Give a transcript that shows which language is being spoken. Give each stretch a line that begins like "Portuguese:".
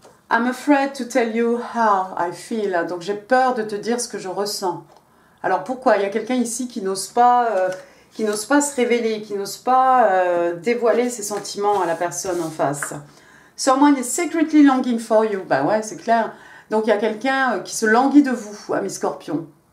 English: I'm afraid to tell you how I feel.
French: Donc j'ai peur de te dire ce que je ressens. Alors pourquoi? Il y a quelqu'un ici qui n'ose pas se révéler, qui n'ose pas dévoiler ses sentiments à la personne en face.
English: Someone is secretly longing for you.
French: Bah ouais, c'est clair. Donc il y a quelqu'un qui se languit de vous, amis Scorpions.